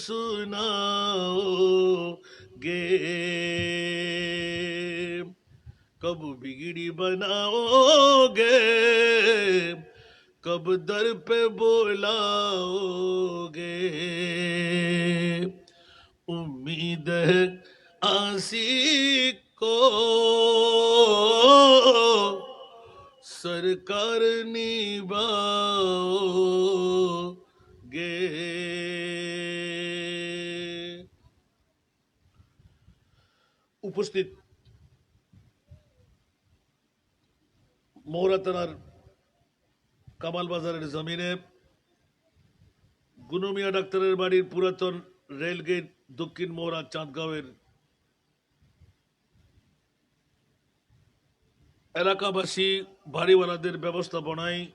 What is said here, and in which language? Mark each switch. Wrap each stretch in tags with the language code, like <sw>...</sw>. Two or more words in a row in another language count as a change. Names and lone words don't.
<ur>سناؤ گے کب بگڑی بناؤ گے کب در پہ بلاؤ گے امید ہے آسی کو سرکار نبھاؤ گے</ur> <bn>উপস্থিত মৌরা থানার কামাল বাজারের জমিনে গুনুমিয়া ডাক্তারের বাড়ির পুরাতন রেলগেট দক্ষিণ মৌরা চাঁদগাঁওয়ের এলাকাবাসী বাড়িওয়ালাদের ব্যবস্থাপনায়</bn>